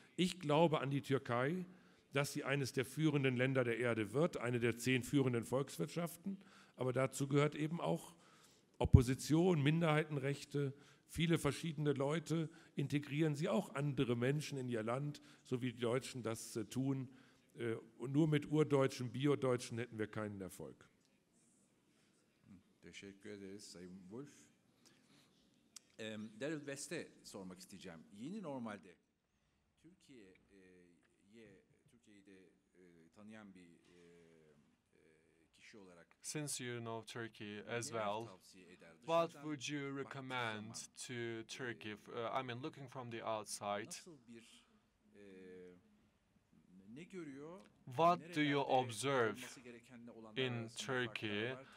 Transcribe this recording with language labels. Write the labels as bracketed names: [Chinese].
[German] Ich glaube an die Türkei, dass sie eines der führenden Länder der Erde wird, eine der 10 führenden Volkswirtschaften. Aber dazu gehört eben auch Opposition, Minderheitenrechte, viele verschiedene Leute, integrieren Sie auch andere Menschen in Ihr Land, so wie die Deutschen das tun. Und nur mit Urdeutschen, Biodeutschen hätten wir keinen Erfolg. [Turkish] Teşekkür ederiz Sayın Wolf. Daryl West'e sormak isteyeceğim. Yeni normalde Türkiye'yi de tanıyan bir kişi olarak [English] Since you know Turkey as well, what would you recommend to Turkey? I mean, looking from the outside, [Turkish] nasıl bir ne görüyor? [English] what do you observe in Turkey?